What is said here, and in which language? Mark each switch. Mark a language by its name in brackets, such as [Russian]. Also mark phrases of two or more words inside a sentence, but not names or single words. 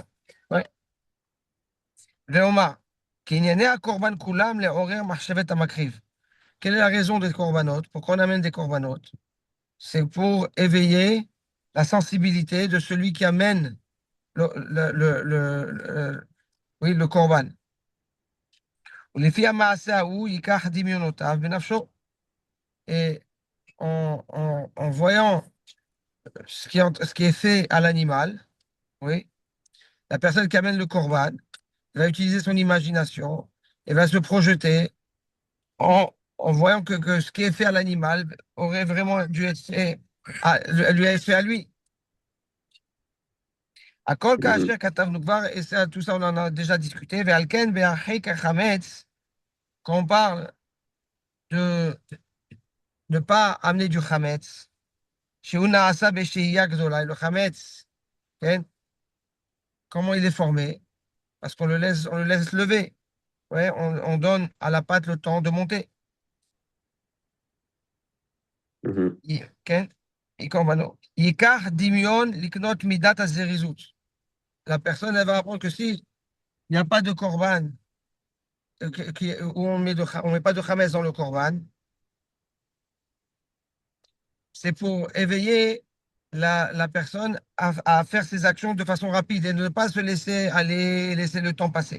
[Hebrew] Ouais. ואומר, כי ענייני הקרבן כולם לעורר מחשבת המקריב. [French] Quelle est la raison des korbanot? Pourquoi on amène des korbanot? C'est pour éveiller la sensibilité de celui qui amène oui, le korban. [Hebrew] ולפי המעשה ההוא ייקח דמיונותיו בנפשו. [French] Et en voyant ce qui est fait à l'animal, oui, la personne qui amène le korban va utiliser son imagination et va se projeter en voyant que ce qui est fait à l'animal aurait vraiment dû être fait lui être fait à lui. [Hebrew] הכל Mhm. כאשר כתבנו כבר, [French] et ça, tout ça on en a déjà discuté, [Hebrew] ועל כן בהרחיק החמץ, [French] quand on parle de ne pas amener du chametz, [Hebrew] שהוא נעשה בשהייה גדולה, [French] le chametz, כן, comment il est formé? Parce on le laisse lever. Ouais, on donne à la pâte le temps de monter. Mhm. [Hebrew] כן? ייקח דמיון לקנות מידת הזריזות. [French] La personne, elle va apprendre que si il n'y a pas de korban, où on met pas de chametz dans le korban, c'est pour éveiller la personne à faire ses actions de façon rapide et ne pas se laisser aller, laisser le temps passer.